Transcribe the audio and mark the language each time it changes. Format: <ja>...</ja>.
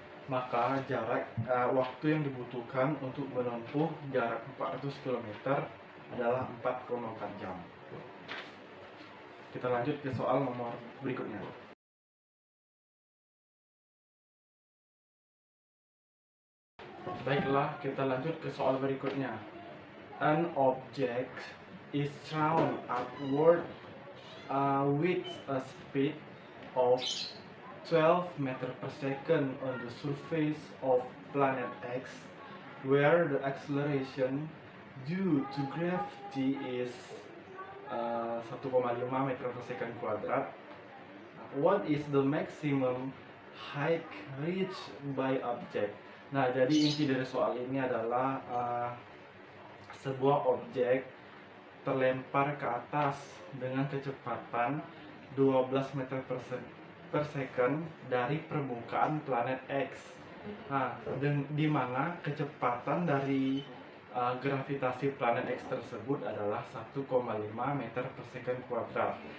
<id>Maka waktu yang dibutuhkan untuk menempuh jarak 400 km adalah 4,4 jam. Kita lanjut ke soal nomor berikutnya. Baiklah, kita lanjut ke soal berikutnya.</id> <en>An object is thrown upward with a speed of 12 meters per second on the surface of planet X, where the acceleration due to gravity is 1,5 meter per second kuadrat. What is the maximum height reached by object?</en> <id>Nah, jadi inti dari soal ini adalah sebuah objek terlempar ke atas dengan kecepatan 12 meter per second dari permukaan planet X. Nah, di mana kecepatan dari gravitasi planet X tersebut adalah 1,5 meter per second kuadrat.</id>